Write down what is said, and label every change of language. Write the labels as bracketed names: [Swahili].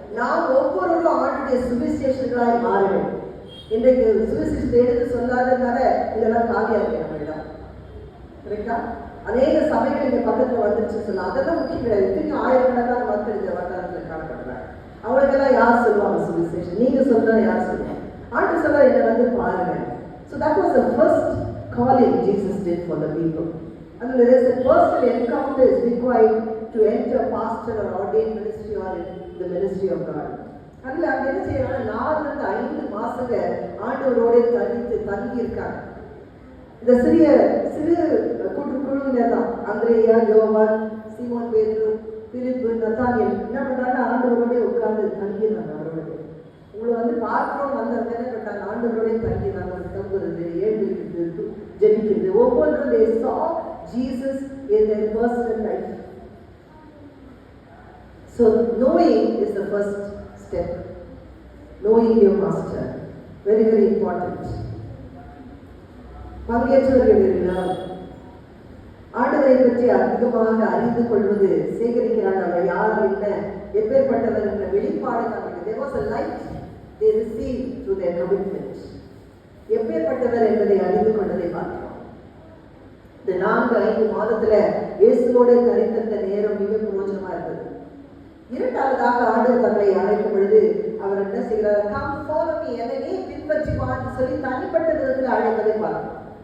[Tamil] நாம் ஒவ்வொருவரும் ஆண்டுடைய சுவிசேஷங்களாய் மாற வேண்டும். இன்றைக்கு சுவிசேஷத்தை எடுத்து சொல்லாததுனால இதெல்லாம் காலியா இருக்கு நம்ம இடம், கரெக்டா? அநேக சபைகள் இங்க பக்கத்துல வந்துருச்சு சொல்லலாம், அதெல்லாம் முக்கியம் கிடையாது. திரும்பி ஆயிரக்கணக்கான மக்கள் இந்த வட்டாரத்துல காணப்படுறாங்க. அவங்களுக்கெல்லாம் யார் சொல்லுவாங்க சுவிசேஷம்? நீங்க சொல்றா யார் சொல்லுவாங்க? ஆண்டு சொல்ல என்னை வந்து பாருங்க. [English] So that was the first calling Jesus did for the people. And there is a personal encounter is required to enter pastor or ordained ministry or in the ministry of God. [Tamil] அதில் அங்கே என்ன செய்யறாங்க, 4-5 மாசங்க ஆண்டவரோட தங்கி இருக்காங்க. இந்த சிறு குழுவினர் தான் அந்திரேயா, யோவான், சீமோன் பேதுரு, பிலிப்பு, நத்தானியேல் என்ன பண்றாங்க, ஆண்டவரோட உட்கார்ந்து தங்கிடுறாங்க. அவரோட உங்களை வந்து பார்க்கிறோம் அந்த வேலை பட்டாங்க, ஆண்டவரோட தங்கிடுறாங்க. தங்குறது, எழுந்திருக்கிறது, ஜெபிக்கிறது, ஒவ்வொன்றும் [English] they saw Jesus in their personal life. So knowing is the first step. Knowing your master, very very important. [Tamil] பங்கேற்றவர்கள் எல்லாம் ஆண்டவரை பற்றி அதிகமாக அறிந்து கொள்வது, சேகரிக்கிறாங்க. அவர் யார், என்ன, எப்பேற்பட்டவர் என்ற வெளிப்பாடு நமக்கு. [English] There was a light they received through their commitment. [Tamil] எப்பேற்பட்டவர் என்பதை அறிந்து கொண்டதை பார்க்கிறோம். இந்த 4-5 மாதத்துல இயேசுவோட கழித்த நேரம் மிக பிரயோஜனமா இருந்தது. இரண்டாவதாக ஆண்டவர் தங்களை அழைக்கும் பொழுது அவர் என்ன செய்கிறார், [English] come follow me, [Tamil] என்னையே பின்பற்றி வான்னு சொல்லி தனிப்பட்ட விதத்தில் அழைப்பதை பார்க்கிறோம்.